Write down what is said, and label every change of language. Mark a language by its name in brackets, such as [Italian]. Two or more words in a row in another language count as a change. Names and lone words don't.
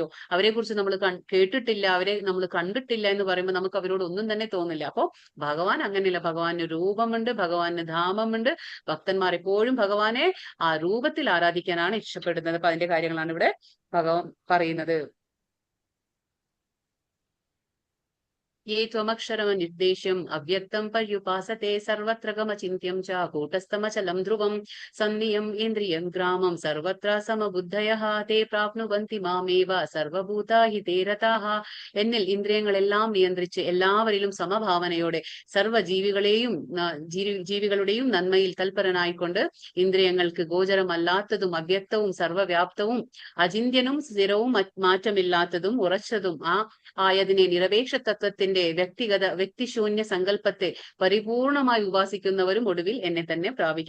[Malayalam] അവരെ കുറിച്ച് നമ്മൾ കേട്ടിട്ടില്ല, അവരെ നമ്മൾ കണ്ടിട്ടില്ല എന്ന് പറയുമ്പോൾ നമുക്ക് അവരോട് ഒന്നും തന്നെ തോന്നില്ല. അപ്പൊ ഭഗവാൻ അങ്ങനെയല്ല, ഭഗവാന് രൂപമുണ്ട്, ഭഗവാന് ധാമമുണ്ട്. ഭക്തന്മാർ എപ്പോഴും ഭഗവാനെ ആ രൂപത്തിൽ ആരാധിക്കാനാണ് ഇഷ്ടപ്പെടുന്നത്. അപ്പൊ അതിന്റെ കാര്യങ്ങളാണ് ഇവിടെ ഭഗവാൻ പറയുന്നത്. [Sanskrit] ये त्वमक्षरमनिर्देश्यम् अव्यक्तं पर्युपासते सर्वत्र गमचिन्त्यं च कूटस्थमचलं ध्रुवं सन्नियम् इन्द्रियं ग्रामं सर्वत्र समबुद्धयः ते प्राप्नुवन्ति मामेव സർവഭൂതാഹിതേ രതാഃ. [Malayalam] എന്നിൽ ഇന്ദ്രിയങ്ങളെല്ലാം നിയന്ത്രിച്ച് എല്ലാവരിലും സമഭാവനയോടെ ജീവികളുടെയും നന്മയിൽ തൽപരനായിക്കൊണ്ട് ഇന്ദ്രിയങ്ങൾക്ക് ഗോചരമല്ലാത്തതും അവ്യക്തവും സർവവ്യാപ്തവും അചിന്യനും സ്ഥിരവും മാറ്റമില്ലാത്തതും ഉറച്ചതും ആയതിനെ നിരപേക്ഷ തത്വത്തിന്റെ വ്യക്തിശൂന്യ സങ്കല്പത്തെ പരിപൂർണമായി ഉപാസിക്കുന്നവരും ഒടുവിൽ എന്നെ തന്നെ പ്രാപിക്കും.